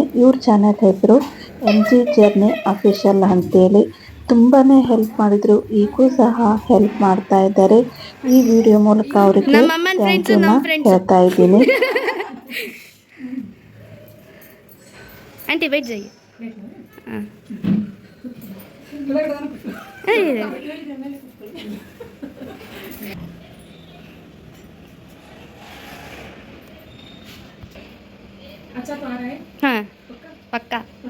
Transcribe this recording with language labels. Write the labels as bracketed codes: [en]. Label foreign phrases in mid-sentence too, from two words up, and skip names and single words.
[kn] ಇವ್ರ ಚಾನಲ್ ಹೆಸರು MG ಜರ್ನಿ ಅಫಿಷಿಯಲ್ ಅಂತೇಳಿ. ತುಂಬಾ ಹೆಲ್ಪ್ ಮಾಡಿದರು, ಈಗೂ ಸಹ ಹೆಲ್ಪ್ ಮಾಡ್ತಾ ಇದ್ದಾರೆ. ಈ ವಿಡಿಯೋ ಮೂಲಕ ಅವರಿಗೆ [en] thank youna [kn] ಹೇಳ್ತಾ ಇದ್ದೀನಿ. [hi] ಆಂಟಿ बैठ जाइए. हाँ अच्छा तो आ रहा है हाँ पक्का.